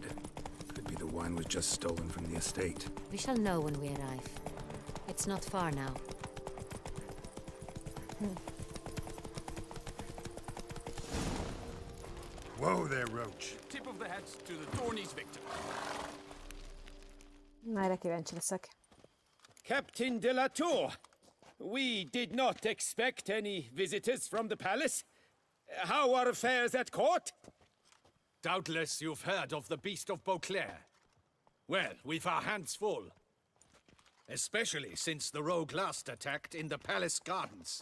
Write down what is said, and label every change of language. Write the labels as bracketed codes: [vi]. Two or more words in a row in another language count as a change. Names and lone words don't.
[en] Could be the wine was just stolen from the estate. We shall know when we arrive. It's not far now. Whoa there, Roach. Tip of the hat to the Dornies victim. [hu] Erre kíváncsi leszek. [en] Captain de la Tour, we did not expect any visitors from the palace. How are affairs at court? Doubtless you've heard of the Beast of Beauclair. Well, we've our hands full. Especially since the rogue last attacked in the palace gardens.